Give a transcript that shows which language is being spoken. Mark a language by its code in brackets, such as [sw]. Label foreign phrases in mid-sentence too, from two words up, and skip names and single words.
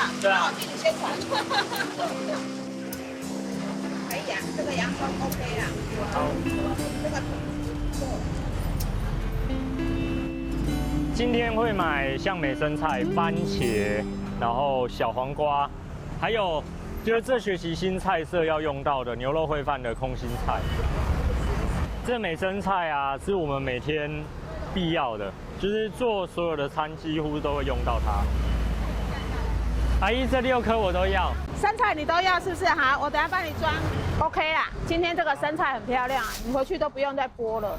[zh] 對啊。我替你宣傳。可以啊，這個洋蔥 OK 啦。好。這個今天會買像美生菜、番茄，然後小黃瓜，還有就是這學期新菜色要用到的牛肉燴飯的空心菜。這美生菜啊，是我們每天必要的，就是做所有的餐幾乎都會用到它。阿姨，這6顆我都要。生菜你都要是不是？好，我等下幫你裝。OK 啦，今天這個生菜很漂亮，你回去都不用再剝了。